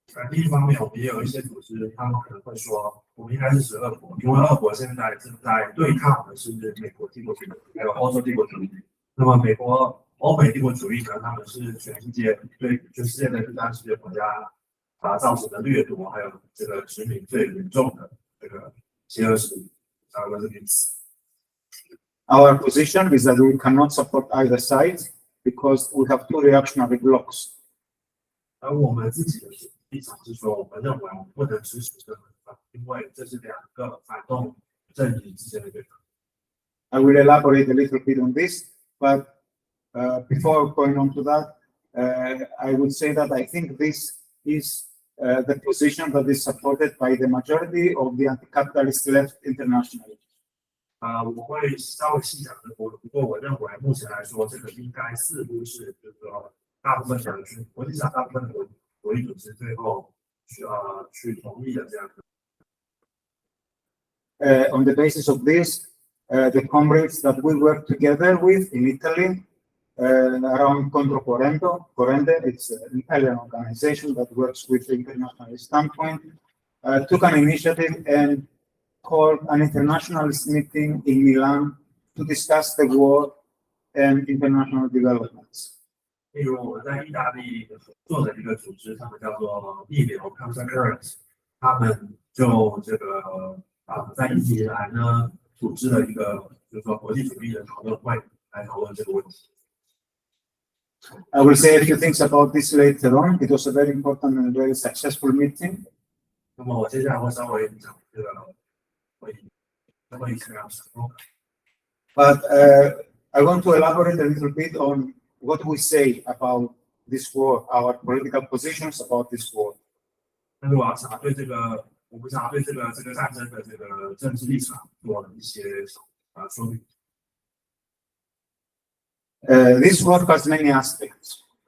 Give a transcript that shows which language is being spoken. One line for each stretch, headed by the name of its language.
Chinese: 另一方面，我们也有一些组织，他们可能会说，我们应该支持俄国，因为俄国现在正在对抗的是美国帝国主义，还有欧洲帝国主义。那么欧美帝国主义呢，他们是全世界对全世界的第三世界国家造成的掠夺，还有这个殖民最严重的这个邪恶势力，这个意思。
English: Our position is that we cannot support either side because we have two reactionary blocks.
Chinese: 而我们自己的立场是说，我们认为我们不能支持这个方，因为这是两个反动阵营之间的对抗。
English: I will elaborate a little bit on this, but before going on to that, I would say that I think this is the position that is supported by the majority of the anti-capitalist left internationally.
Chinese: 我会稍微细讲这个，不过我认为目前来说，这个应该似乎是就是说大部分的国际上大部分的国际组织最后去同意的这样的。
English: On the basis of this, the comrades that we work together with in Italy around Corrente, it's an Italian organization that works with the international standpoint, took an initiative and called an internationalist meeting in Milan to discuss the war and international developments.
Chinese: 例如我们在意大利合作的一个组织，他们叫做逆流 Countercurrent， 他们就这个在伊比兰呢组织了一个就是说国际主义的讨论会来讨论这个问题。
English: I will say a few things about this later on. It was a very important and very successful meeting.
Chinese: 那么我接下来会稍微讲这个会议是这样子。
English: But I want to elaborate a little bit on what we say about this war, our political positions about this war.
Chinese: 但是我想对这个，我们想对这个战争的这个政治立场做一些说明。
English: This war has many aspects.